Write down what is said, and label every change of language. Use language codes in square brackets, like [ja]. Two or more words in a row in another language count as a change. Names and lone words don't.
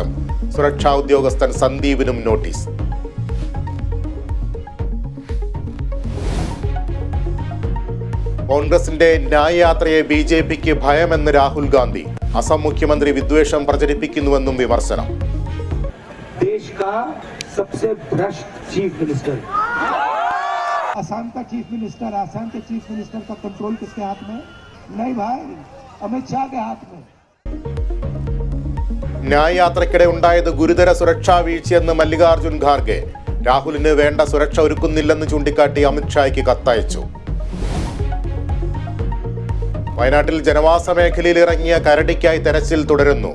[ml] സുരക്ഷാ ഉദ്യോഗസ്ഥൻ സന്ദീപിനും നോട്ടീസ്. കോൺഗ്രസിന്റെ ന്യായയാത്രയെ ബി.ജെ.പിക്ക് ഭയമെന്ന് രാഹുൽ ഗാന്ധി. അസം മുഖ്യമന്ത്രി വിദ്വേഷം പ്രചരിപ്പിക്കുന്നുവെന്നും വിമർശനം. [hi] आसाम का [en] chief minister, [hi] आसाम के [en] chief minister [hi] का कंट्रोल किसके हाथ में? नहीं भाई, अमित शाह के हाथ में. [ml] ന്യായയാത്രയ്ക്കിടെ ഉണ്ടായത് ഗുരുതര സുരക്ഷാ വീഴ്ചയെന്ന് മല്ലികാർജുൻ ഖാർഗെ. രാഹുലിന് വേണ്ട സുരക്ഷ ഒരുക്കുന്നില്ലെന്ന് ചൂണ്ടിക്കാട്ടി അമിത്ഷായ്ക്ക് കത്തയച്ചു. വയനാട്ടിൽ ജനവാസ മേഖലയിൽ ഇറങ്ങിയ കരടിക്കായി തെരച്ചിൽ തുടരുന്നു.